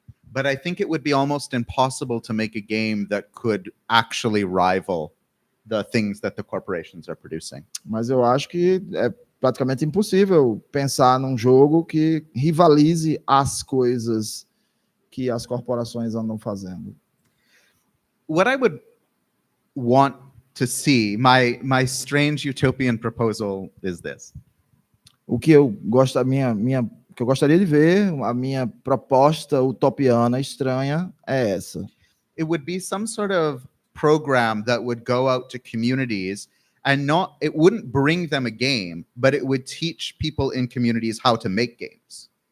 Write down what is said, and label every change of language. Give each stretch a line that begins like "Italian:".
English: But I think it would be almost impossible to make a game that could actually rival the things that the corporations are producing.
Portuguese: Mas eu acho que é praticamente impossível pensar num jogo que rivalize as coisas que as corporações andam fazendo.
English: What I would want to see, my strange utopian proposal is this.
Portuguese: O que eu gosto, que eu gostaria de ver, a minha proposta utopiana estranha é essa.
English: It would be some sort of program that would go out to communities and it wouldn't bring them a game, but it would teach people in communities how to make games.